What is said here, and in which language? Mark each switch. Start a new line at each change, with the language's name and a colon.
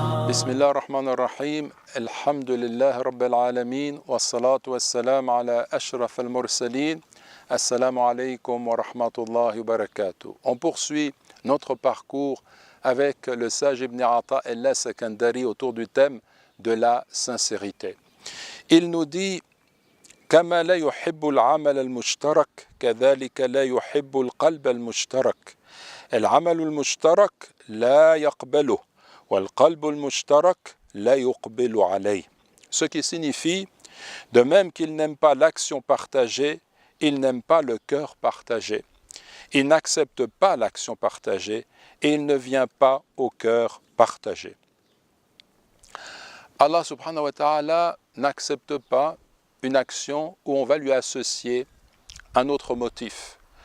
Arabic: بسم الله الرحمن الرحيم الحمد لله رب العالمين والصلاة والسلام على أشرف المرسلين السلام عليكم ورحمة الله وبركاته.
French: On poursuit notre parcours avec le sage Ibn Ata al-Sakandari autour du thème de la sincérité. Il nous dit
Arabic: كما لا يحب العمل المشترك كذلك لا يحب القلب المشترك. العمل المشترك لا يقبله والقلب المشترك لا يقبل عليه.
French: Ce qui signifie, de même qu'il n'aime pas l'action partagée, il n'aime pas le cœur partagé. Il n'accepte pas l'action partagée et il ne vient pas au cœur partagé. Allah subhanahu wa ta'ala n'accepte pas une action où on va lui associer un autre motif.